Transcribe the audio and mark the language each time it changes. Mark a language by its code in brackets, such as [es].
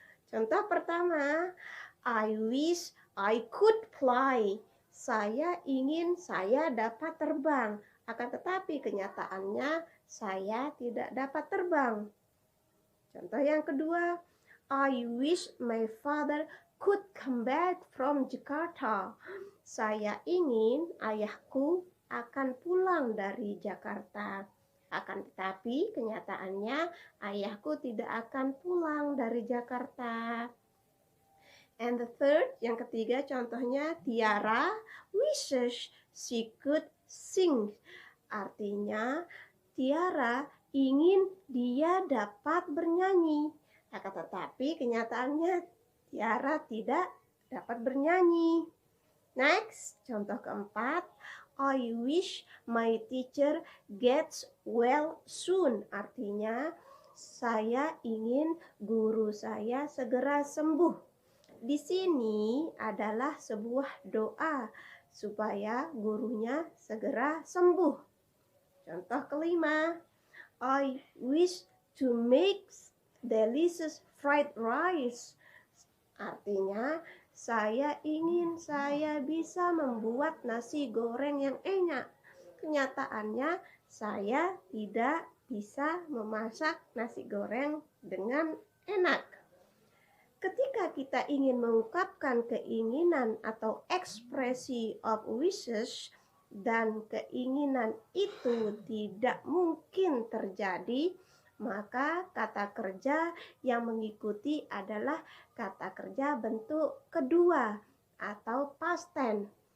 [id] Contoh pertama, [en] I wish I could fly. [id] Saya ingin saya dapat terbang, akan tetapi kenyataannya saya tidak dapat terbang. Contoh yang kedua, [en] I wish my father could come back from Jakarta. [id] Saya ingin ayahku akan pulang dari Jakarta. Akan tetapi kenyataannya ayahku tidak akan pulang dari Jakarta. [en] And the third, [id] yang ketiga contohnya, [en] Tiara wishes she could sing. [id] Artinya [en] Tiara [id] ingin dia dapat bernyanyi. Akan tetapi kenyataannya Tiara tidak dapat bernyanyi. Next, contoh keempat. [en] I wish my teacher gets well soon. [id] Artinya, saya ingin guru saya segera sembuh. Di sini adalah sebuah doa supaya gurunya segera sembuh. Contoh kelima. [en] I wish to make delicious fried rice. [id] Artinya, saya ingin saya bisa membuat nasi goreng yang enak. Kenyataannya, saya tidak bisa memasak nasi goreng dengan enak. Ketika kita ingin mengungkapkan keinginan atau ekspresi of wishes, dan keinginan itu tidak mungkin terjadi, maka kata kerja yang mengikuti adalah kata kerja bentuk kedua atau past tense.